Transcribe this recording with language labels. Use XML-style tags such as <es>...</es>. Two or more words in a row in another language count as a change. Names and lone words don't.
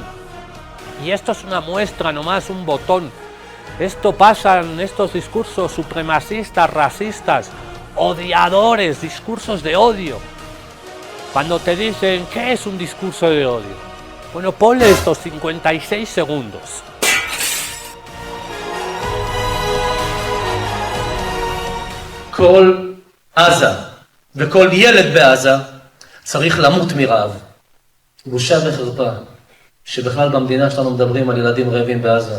<es>Y esto es una muestra nomás, un botón. Esto pasa en estos discursos supremacistas, racistas, odiadores, discursos de odio. Cuando te dicen, ¿qué es un discurso de odio? Bueno, ponle estos 56 segundos.</es> <he>כל עזה וכל ילד בעזה צריך למות מרעב. בושה וחרפה שבכלל במדינה שלנו מדברים על ילדים רעבים בעזה.</he>